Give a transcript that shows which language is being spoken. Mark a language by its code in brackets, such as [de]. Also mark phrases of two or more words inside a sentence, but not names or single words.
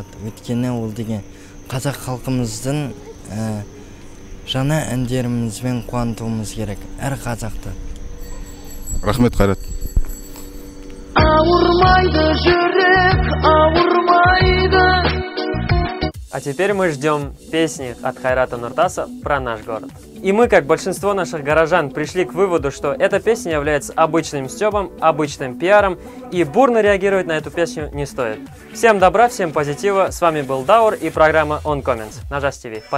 [kk] Өйткені ол деген қазақ халқымыздың жаңа әндерімізбен қуантуымыз керек. Әр қазақты. Рахмет, Кайрат. Ауырмайды жүрек, ауырмайды. [ru] А теперь мы ждем песни от Кайрата Нуртаса про наш город. И мы, как большинство наших горожан, пришли к выводу, что эта песня является обычным стёбом, обычным пиаром, и бурно реагировать на эту песню не стоит. Всем добра, всем позитива. С вами был Даур и программа On Comments на Just TV.